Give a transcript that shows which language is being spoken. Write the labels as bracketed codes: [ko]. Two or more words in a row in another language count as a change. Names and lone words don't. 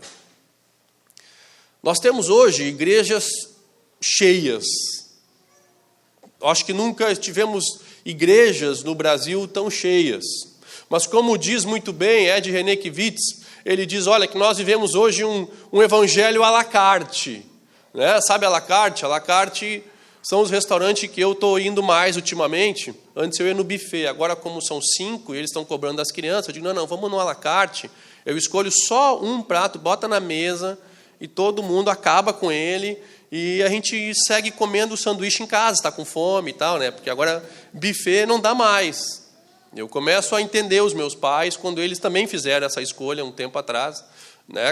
[pt] Nós temos hoje igrejas cheias. Acho que nunca tivemos igrejas no Brasil tão cheias. Mas como diz muito bem Ed Renekiewicz, ele diz: olha, que nós vivemos hoje um evangelho [fr] à la carte. [pt] Né? Sabe [fr] à la carte? À la carte [pt] são os restaurantes que eu estou indo mais ultimamente. Antes eu ia no buffet, agora como são 5 e eles estão cobrando das crianças, eu digo: não, vamos no [fr] à la carte. [pt] Eu escolho só um prato, bota na mesa e todo mundo acaba com ele e a gente segue comendo o sanduíche em casa, está com fome e tal, né? Porque agora buffet não dá mais. Eu começo a entender os meus pais quando eles também fizeram essa escolha um tempo atrás, né?